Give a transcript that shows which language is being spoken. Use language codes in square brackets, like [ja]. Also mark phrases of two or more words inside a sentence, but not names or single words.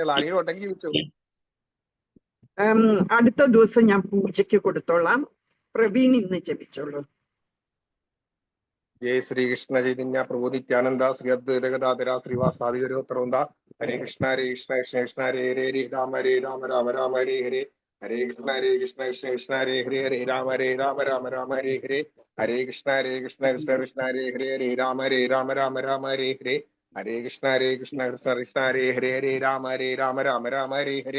[ml] ആരെങ്കിലും ഉണ്ടെങ്കിൽ ജപിച്ചോ. അടുത്ത ദിവസം ഞാൻ പൂജയ്ക്ക് കൊടുത്തോളാം. പ്രവീൺ ഇന്ന് ജപിച്ചോളൂ. [sa] ജയ ശ്രീകൃഷ്ണ ചൈതന്യ പ്രഭു നിത്യാനന്ദ ശ്രീ അദ്വൈത ഗദാധര ശ്രീവാസാദി ഗുരുവൃന്ദ. ഹരേ കൃഷ്ണ കൃഷ്ണ കൃഷ്ണ ഹരേ ഹരേ ഹരേ രാമ രാമ ഹരേ ഹരേ. ഹരേ കൃഷ്ണ കൃഷ്ണ കൃഷ്ണ ഹരേ ഹരേ ഹരേ രാമ രാമ ഹരേ ഹരേ. ഹരേ കൃഷ്ണ കൃഷ്ണ കൃഷ്ണ ഹരേ ഹരേ ഹരേ രാമ രാമ ഹരേ ഹരേ. ഹരേ കൃഷ്ണ കൃഷ്ണ കൃഷ്ണ ഹരേ ഹരേ ഹരേ രാമ രാമ ഹരേ ഹരേ.